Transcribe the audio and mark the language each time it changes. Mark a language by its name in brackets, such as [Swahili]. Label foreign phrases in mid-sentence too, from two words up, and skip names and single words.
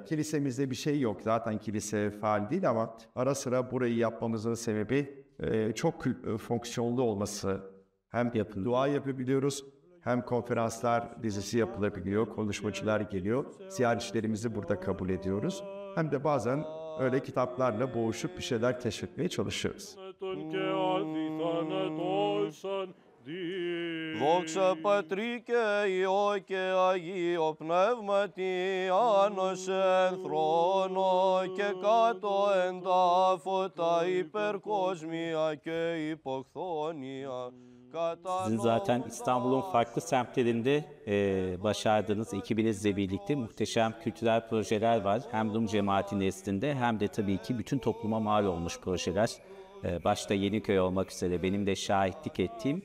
[Turkish] Kilisemizde bir şey yok. Zaten kilise faal değil ama ara sıra burayı yapmamızın sebebi çok fonksiyonlu olması. Hem dua yapabiliyoruz, hem konferanslar dizisi yapılabiliyor, konuşmacılar geliyor. Ziyaretçilerimizi burada kabul ediyoruz. Hem de bazen öyle kitaplarla boğuşup bir şeyler keşfetmeye çalışıyoruz. [Greek] Δόξα Πατρί και Υιό και Αγίο Πνεύματι, άνος εν θρόνο και κάτω εν τάφο τα υπερκόσμια και υποχθόνια. [Turkish] Sizin zaten İstanbul'un farklı semtlerinde başardığınız ekibinizle birlikte muhteşem kültürel projeler var. Hem Rum cemaati nezdinde hem de tabii ki bütün topluma mal olmuş projeler. Başta Yeniköy olmak üzere benim de şahitlik ettiğim.